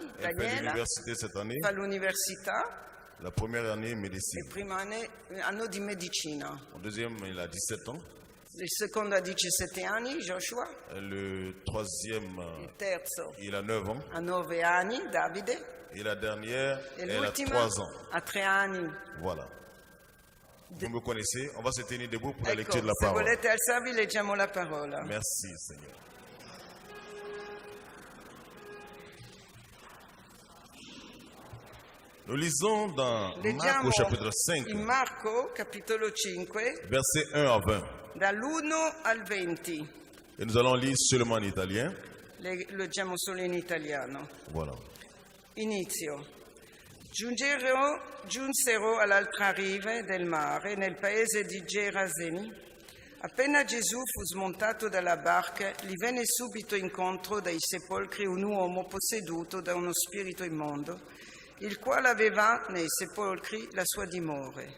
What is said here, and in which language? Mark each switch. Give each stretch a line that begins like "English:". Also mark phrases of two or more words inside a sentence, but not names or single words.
French: Elle fait Daniela, l'université cette année.
Italian: fa l'università,
French: La première année, il médecine.
Italian: primo anno di medicina.
French: Le deuxième, il a 17 ans.
Italian: Il secondo ha 17 anni, Joshua.
French: Le troisième,
Italian: Il terzo
French: il a 9 ans.
Italian: ha 9 anni, Davide.
French: Et la dernière,
Italian: E
French: elle a
Italian: l'ultima
French: 3 ans.
Italian: ha 3 anni.
French: Voilà. Vous me connaissez. On va se tenir debout pour la
Italian: Ecco,
French: lecture de la
Italian: se
French: parole.
Italian: volete alzarvi leggiamo la parola.
French: Merci, Seigneur. Nous lisons dans Marc
Italian: Leggiamo
French: au chapitre 5,
Italian: in Marco, capitolo 5,
French: versets 1 à 20.
Italian: dall'1 al 20.
French: Et nous allons lire seulement en italien.
Italian: Leggiamo solo in italiano.
French: Voilà.
Italian: Inizio. Giunsero all'altra riva del mare, nel paese di Geraseni. Appena Gesù fu smontato dalla barca, gli venne subito incontro dai sepolcri un uomo posseduto da uno spirito immondo, il quale aveva nei sepolcri la sua dimora.